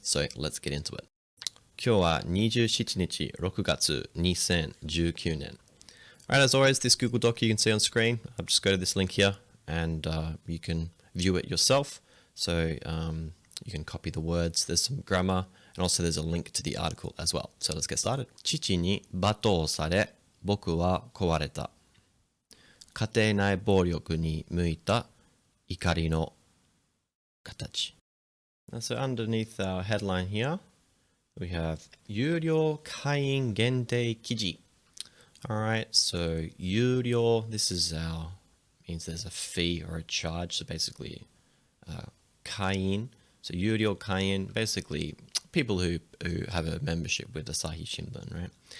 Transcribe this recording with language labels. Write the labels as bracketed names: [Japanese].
[English] So let's get into it. [Japanese] 今日は27日6月2019年 [English] Alright, as always, this Google Doc you can see on screen. I'll just go to this link here and you can view it yourself. So you can copy the words, there's some grammar, and also there's a link to the article as well. So let's get started. [Japanese] 父に罵倒され、僕は壊れた。家庭内暴力に向いた怒りの形。 [English] So underneath our headline here, we have [Japanese] 有料会員限定記事. [English] Alright, so 有料, this is means there's a fee or a charge, so basically kain, so 有料kain, basically people who have a membership with Asahi Shimbun, right?